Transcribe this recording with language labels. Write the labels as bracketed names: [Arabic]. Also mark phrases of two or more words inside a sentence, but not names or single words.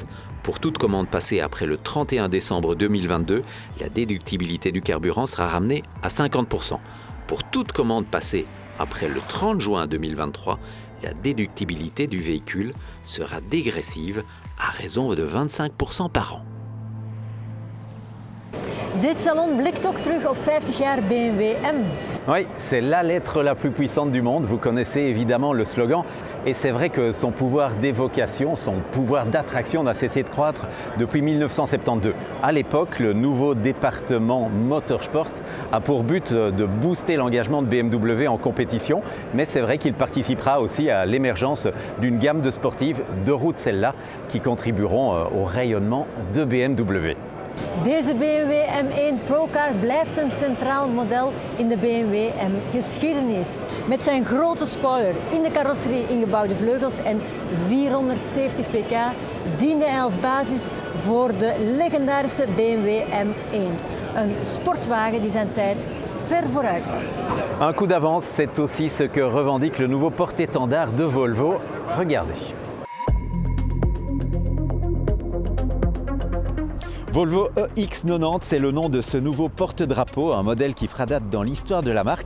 [French] Pour toute commande passée après le 31 décembre 2022, la déductibilité du carburant sera ramenée à 50%. Pour toute commande passée après le 30 juin 2023, la déductibilité du véhicule sera dégressive à raison de 25% par an. [Dutch] Dit salon blikt ook terug op 50 jaar BMW M. [French] Oui, c'est la lettre la plus puissante du monde. Vous connaissez évidemment le slogan. Et c'est vrai que son pouvoir d'évocation, son pouvoir d'attraction n'a cessé de croître depuis 1972. À l'époque, le nouveau département Motorsport a pour but de booster l'engagement de BMW en compétition. Mais c'est vrai qu'il participera aussi à l'émergence d'une gamme de sportives, de route celles-là, qui contribueront au rayonnement de BMW. [Dutch] Deze BMW M1 Procar blijft een centraal model in de BMW M-geschiedenis. Met zijn grote spoiler, in de carrosserie ingebouwde vleugels en 470 pk diende hij als basis voor de legendarische BMW M1. Een sportwagen die zijn tijd ver vooruit was. [French] Un coup d'avance, c'est aussi ce que revendique le nouveau porte-étendard de Volvo. Regardez. Volvo EX90, c'est le nom de ce nouveau porte-drapeau, un modèle qui fera date dans l'histoire de la marque.